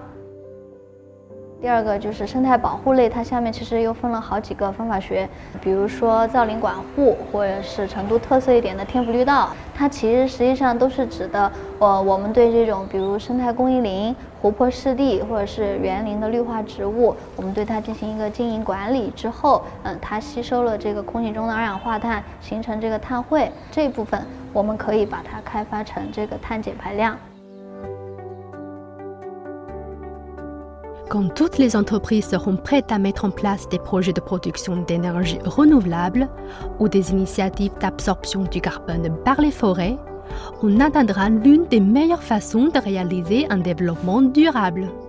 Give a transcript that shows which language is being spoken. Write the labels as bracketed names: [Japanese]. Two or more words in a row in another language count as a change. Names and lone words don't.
[Chinese] 第二个就是生态保护类，它下面其实又分了好几个方法学，比如说造林管护，或者是成都特色一点的天府绿道，它其实实际上都是指的我们对这种比如生态公益林、湖泊湿地或者是园林的绿化植物，我们对它进行一个经营管理之后，它吸收了这个空气中的二氧化碳，形成这个碳汇，这一部分我们可以把它开发成这个碳减排量。 [French] Quand toutes les entreprises seront prêtes à mettre en place des projets de production d'énergie renouvelable ou des initiatives d'absorption du carbone par les forêts, on atteindra l'une des meilleures façons de réaliser un développement durable.